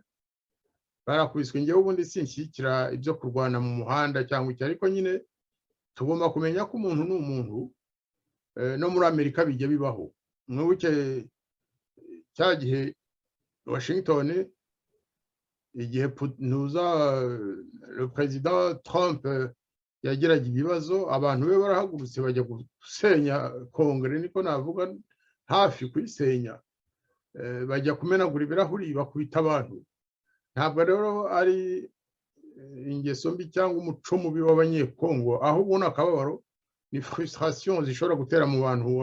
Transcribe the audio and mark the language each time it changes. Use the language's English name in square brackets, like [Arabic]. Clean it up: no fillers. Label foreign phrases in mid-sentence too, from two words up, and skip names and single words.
[Kinyarwanda] Barakubiswe. Ngewe ubundi sinshyikira ibyo kurwana mu muhanda cyangwa icyo, ariko nyine tugomba kumenya ko umuntu ni umuntu. No muri Amerika bijya bibaho. Mwibuke cya gihe Washington, igihe [French] le président [Kinyarwanda] Trump yagiraga ibibazo, abantu be barahagurutse bajya gusenya Kongere, niko navuga, hafi kuyisenya. Bajya kumenagura ibirahuri bakubita abantu. Ntabwo rero ari ingeso mbi cyangwa umuco mubi w'Abanyekongo, aho ubona akababaro ni frustration zishobora gutera mu bantu.